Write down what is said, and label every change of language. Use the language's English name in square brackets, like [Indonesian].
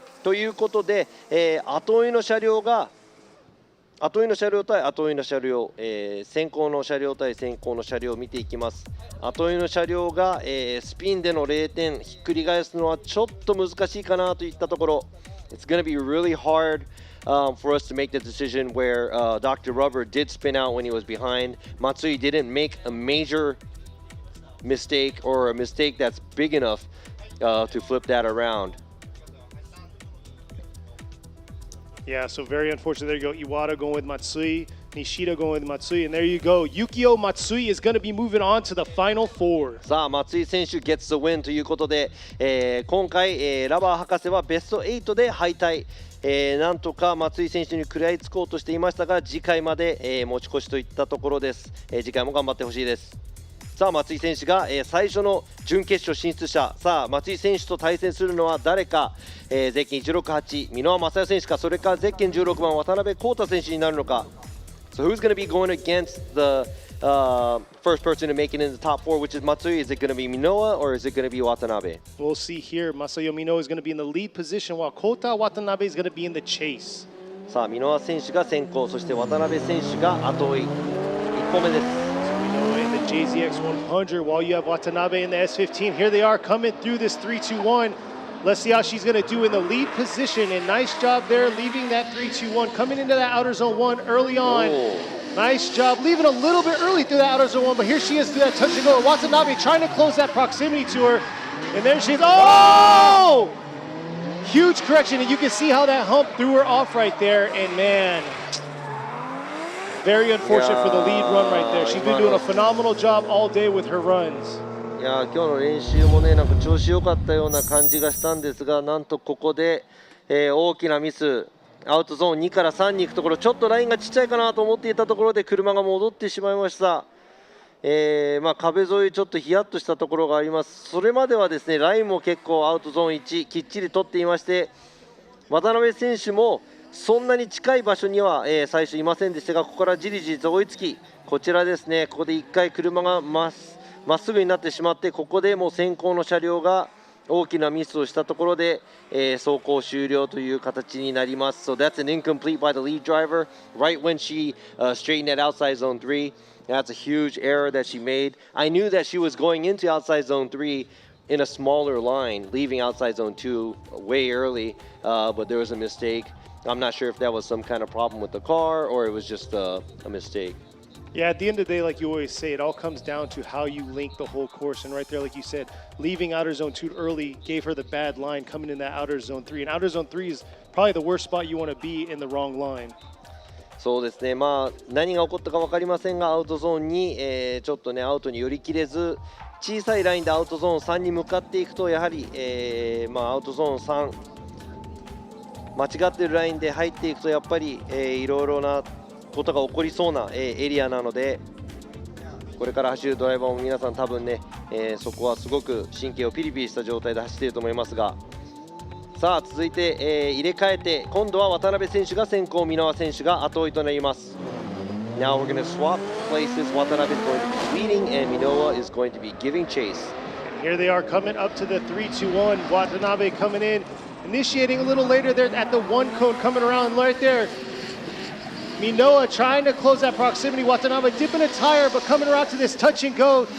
[Japanese] ということで、後追いの車両が後追いの車両対後追いの車両、先行の車両対先行の車両を見ていきます。後追いの車両が、スピンでの0点ひっくり返すのはちょっと難しいかなといったところ。 [English] It's going to be really hard for us to make the decision where Dr. Rubber did spin out when he was behind. Matsui didn't make a major mistake or a mistake that's big enough to flip that around. Yeah, so very unfortunate. There you go. Iwata going with Matsui, Nishida going with Matsui, and there you go. Yukio Matsui is going to be moving on to the final four. [Japanese] さあ、松井選手 [English] gets the win [Japanese] ということで、今回、ラバー博士はベスト8で敗退。なんとか松井選手に食らいつこうとしていましたが、次回まで、持ち越しといったところです。次回も頑張ってほしいです。さあ、松井選手が、最初の準決勝進出者。さあ、松井選手と対戦するのは誰か、ゼッケン168箕輪正代選手か、それかゼッケン16番渡辺康太選手になるのか。 [English] So who's going to be going against the first person to make it in the top 4, which is Matsui? Is it going to be Minoa or is it going to be Watanabe? We'll see here. Masayo Minoa is going to be in the lead position while Kota Watanabe is going to be in the chase. [Japanese] さあ、箕輪選手が先行、そして渡辺選手が後追い。1歩目です。 [English] In the JZX100, while you have Watanabe in the S15, here they are coming through this 3-2-1. Let's see how she's going to do in the lead position, and nice job there leaving that 3-2-1, coming into that outer zone 1 early on. Nice job leaving a little bit early through that outer zone 1, but here she is through that touch and go. Watanabe trying to close that proximity to her, and there she is. Oh! Huge correction, and you can see how that hump threw her off right there, and man, very unfortunate for the lead run right there. She's been doing a phenomenal job all day with her runs. [Japanese] いや今日の練習もね、なんか調子良かったような感じがしたんですが、なんとここで、大きなミス、アウトゾーン2から3に行くところ、ちょっとラインがちっちゃいかなと思っていたところで車が戻ってしまいました。壁沿いちょっとヒヤッとしたところがあります。それまではですね、ラインも結構アウトゾーン1きっちり取っていまして、渡辺選手もそんなに近い場所には、最初いませんでしたが、ここからじりじりと追いつき、こちらですね、ここで1回車がまっすぐになってしまって、ここでもう先行の車両が大きなミスをしたところで、走行終了という形になります。 [English] So that's an incomplete by the lead driver right when she straightened at outside zone 3. [Japanese] That's a huge error that she made. I knew that she was going into outside zone 3 in a smaller line, leaving outside zone 2 way early, but there was a mistake. I'm not sure if that was some kind of problem with the car or it was just a mistake. Yeah, at the end of the day, like you always say, it all comes down to how you link the whole course. And right there, like you said, leaving outer zone 2 early gave her the bad line coming in that outer zone 3. And outer zone 3 is probably the worst spot you want to be in the wrong line. そうですね、まあ、何が起こったか分かりませんが、アウトゾーンに、ちょっとね、アウトに寄り切れず、小さいラインでアウトゾーン3に向かっていくと、やはり、アウトゾーン3、間違っているラインで入っていくと、やっぱり、いろいろなことが起こりそうな、エリアなので、これから走るドライバーも皆さん多分ね、そこはすごく神経をピリピリした状態で走っていると思いますが、さあ続いて、入れ替えて今度は渡辺選手が先行、箕輪選手が後追いとなります。 [English] Now we're going to swap places. Watanabe is going to be leading and Minoa is going to be giving chase. Here they are coming up to the 3-2-1. Watanabe coming in, initiating a little later there at the 1 cone, coming around right there. Minoa trying to close that proximity. Watanabe dipping a tire, but coming around to this touch and go.